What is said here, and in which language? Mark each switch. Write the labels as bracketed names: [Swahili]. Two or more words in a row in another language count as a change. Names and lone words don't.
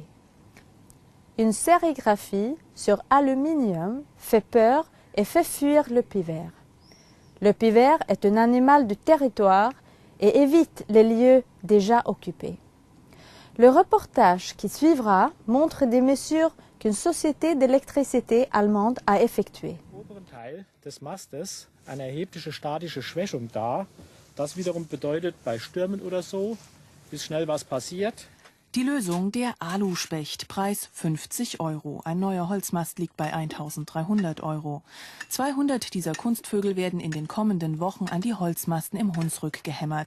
[French] Une sérigraphie sur aluminium fait peur et fait fuir le piver. Le piver est un animal de territoire et évite les lieux déjà occupés. Le reportage qui suivra montre des mesures qu'une société d'électricité allemande a effectuées. [German] Im oberen Teil des Mastes eine erhebliche statische Schwächung dar. Das wiederum bedeutet, bei Stürmen oder so ist schnell was passiert. Die Lösung, der Aluspecht, Preis 50 €. Ein neuer Holzmast liegt bei 1.300 €. 200 dieser Kunstvögel werden in den kommenden Wochen an die Holzmasten im Hunsrück gehämmert.